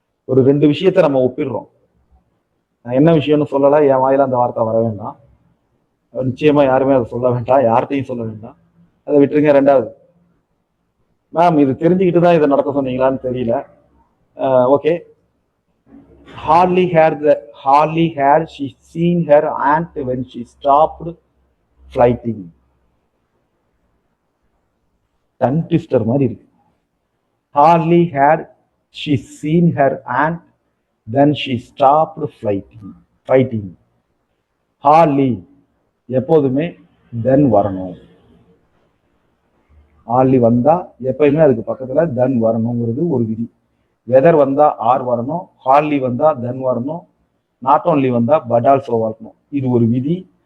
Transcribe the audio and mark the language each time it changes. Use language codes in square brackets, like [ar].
[ta] ஒரு ரெண்டு விஷயத்த நம்ம ஒப்பிடுறோம். நான் என்ன விஷயம்னு சொல்லல, என் வாயில அந்த வார்த்தை வர வேண்டாம், நிச்சயமா யாருமே அதை சொல்ல வேண்டாம், யார்கிட்டையும் சொல்ல வேண்டாம், அதை விட்டுருங்க. ரெண்டாவது, மேம் இது தெரிஞ்சுக்கிட்டு தான் இதை நடத்த சொன்னீங்களான்னு தெரியல. Okay. [en] Hardly had she seen her aunt when she stopped flighting. Tongue twister [ta] மாதிரி இருக்கு. [en] Hardly had she seen her aunt then she stopped fighting. [ta] Hardly எப்போதுமே தென் வரணும். ஹார்லி வந்தா எப்பயுமே அதுக்கு பக்கத்துல தென் வரணுங்கிறது ஒரு விதி. வெதர் வந்தா ஆர் வரணும், ஹார்லி வந்தா தென் வரணும், நாட் ஓன்லி வந்தா பட் ஆல்சோ வரணும். இது ஒரு விதி.